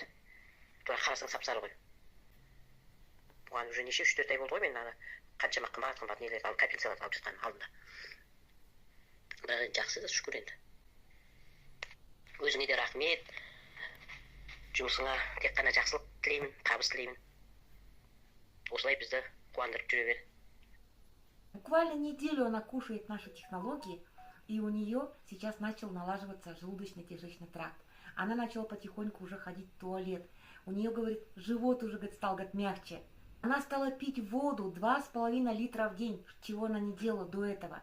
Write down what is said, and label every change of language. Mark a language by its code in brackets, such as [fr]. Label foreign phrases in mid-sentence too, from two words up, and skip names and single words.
[kk] Тура қарасаң сап-сары ғой. Бұған уже неше 3-4 ай болды ғой, мен қаншама қымбат нелер алып, капельцаларды алып жатқан алдында. Бірақ жақсы да, шүкір енді. Өзіңе де рахмет. Жұмысыңа тек қана жақсылық тілеймін, табыс тілеймін. Осылай бізді қуандырып жүре бер. [ru] Буквально неделю она кушает наши технологии, и у нее сейчас начал налаживаться желудочно-кишечный тракт. Она начала потихоньку уже ходить в туалет. У нее, говорит, живот уже, говорит, стал, говорит, мягче. Она стала пить воду 2,5 литра в день, чего она не делала до этого.